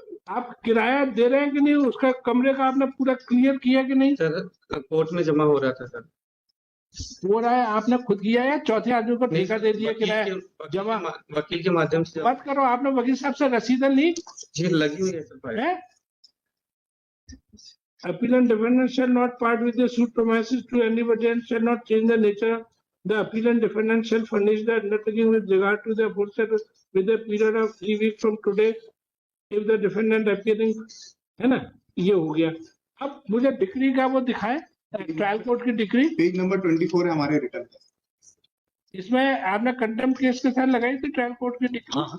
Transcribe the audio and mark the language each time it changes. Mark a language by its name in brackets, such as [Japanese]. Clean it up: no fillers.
[Hindi] आप किराया दे रहे हैं कि नहीं? उसका कमरे का आपने पूरा क्लियर किया कि नहीं? सर कोर्ट में जमा हो रहा था सर। हो रहा है, आपने खुद किया है? चौथे आदमी को ठेका दे दिया किराया जमा? वकील के माध्यम से। बात करो, आपने वकील साहब से रसीदें ली? जी लगी हुई है sir. [English] Appellant defendant shall not part with the suit premises to anybody and shall not change the nature. The appellant defendant shall furnish the undertaking with regard to the aforesaid with a period of 3 weeks from today if the defendant appearing, [Hindi] है ना? ये हो गया। अब मुझे decree का वो दिखाएं, ट्रायल कोर्ट की डिक्री। पेज नंबर 24 है हमारे रिटर्न का। इसमें आपने कंटेम्प्ट केस के साथ लगाई थी ट्रायल कोर्ट की डिक्री?